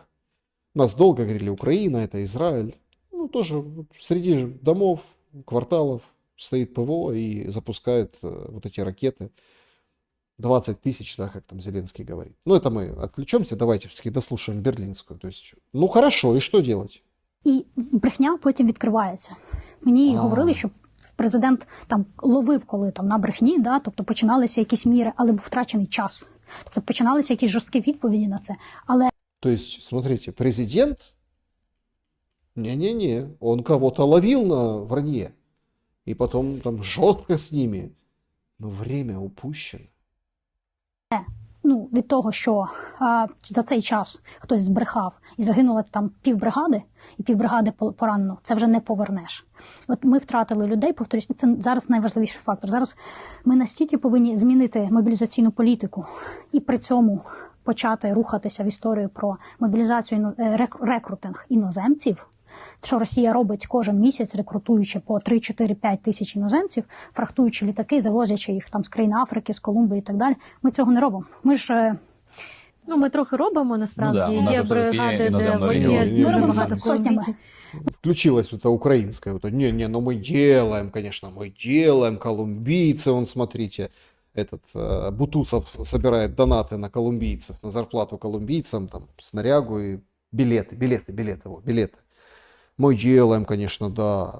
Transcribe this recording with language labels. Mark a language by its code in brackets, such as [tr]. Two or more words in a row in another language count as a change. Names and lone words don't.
[ru] Нас долго говорили, Украина, это Израиль. Ну, тоже среди домов, кварталов стоит ПВО и запускает вот эти ракеты. 20 тысяч, да, как там Зеленский говорит. Ну, это мы отвлечемся, давайте все-таки дослушаем берлинскую. То есть, ну, хорошо, и что делать? [uk] І брехня потім відкривається. Мені говорили, що президент там ловив, коли там на брехні, да, тобто починалися якісь міри, але був втрачений час. Тобто починалися якісь жорсткі відповіді на це. Але... [ru] То есть, смотрите, президент... Не-не-не, он кого-то ловил на вранье. И потом там жестко с ними. Но время упущено. [uk] Ну, від того, що за цей час хтось збрехав і загинуло там півбригади, і півбригади поранено, це вже не повернеш. От ми втратили людей, повторюсь, і це зараз найважливіший фактор. Зараз ми настільки повинні змінити мобілізаційну політику і при цьому почати рухатися в історію про мобілізацію, рекрутинг іноземців, що Росія робить кожен місяць, рекрутуючи по 3-4-5 тисяч іноземців, фрахтуючи літаки, завозячи їх там з країн Африки, з Колумбії і так далі. Ми цього не робимо. Ми ж... Ну, ми трохи робимо, насправді. [ru] Ну, да, [uk] є бригади, де є Ми дуже робимо багато сотнями. колумбійців. [ru] включилась вот эта украинская, вот, не, ну мы делаем, конечно, мы делаем, колумбийцы, он, смотрите, этот Бутусов собирает донаты на колумбийцев, на зарплату колумбийцам, там, снарягу и билеты. Мы делаем, конечно, да.